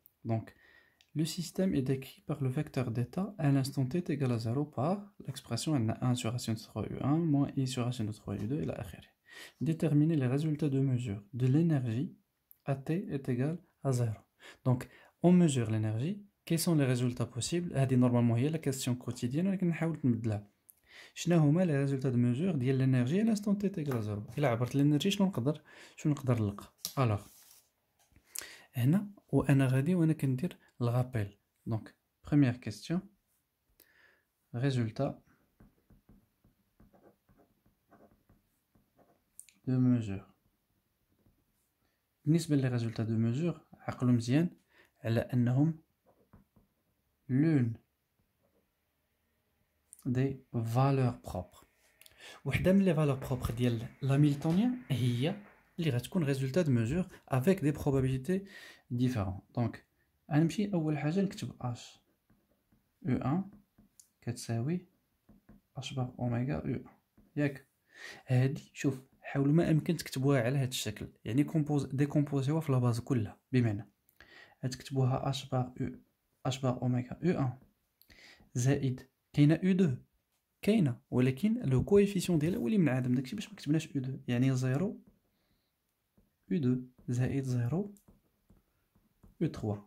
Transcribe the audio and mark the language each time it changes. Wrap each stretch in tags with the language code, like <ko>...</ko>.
<fr>Donc, le système est décrit par le vecteur d'état à l'instant t est égal à 0 par l'expression 1 sur racine de 3u1 moins i sur racine de 3u2 et la akhiri. Déterminer les résultats de mesure de l'énergie à t est égal à 0. Donc, on mesure l'énergie. Quels sont les résultats possibles? Normalement, il y a la question quotidienne, mais on va نبدلها. شنو هما les résultats de mesure ديال l'énergie à l'instant t est égal à 0.</fr> <ar>إلا عبرت l'énergie شنو نقدر نلقى؟ Alors, هنا وانا غادي وانا كندير الغابيل.</ar> <fr>Donc première question, résultat de mesure.</fr> <ar>بالنسبه للريزولتا دو mesure عقلوا مزيان على انهم l'une des valeurs propres.</ar> <fr>وحده من les valeurs propres ديال l'hamiltonien هي اللي غتكون résultat de mesure avec des probabilités différentes.</fr> <ar>Donc غنمشي اول حاجه نكتب h u1 كتساوي h بار اوميغا u1 ياك. هادي شوف حاولوا ما امكن تكتبوها على هذا الشكل، يعني ديكومبوزيوها في لاباز كلها، بمعنى غتكتبوها h بار اوميغا u1 زائد كاينه u2 كاينه، ولكن لو كويفيسيون ديالها هو اللي منعدم، داكشي باش ما كتبناش u2، يعني 0 u2 زائد 0 u3.</ar>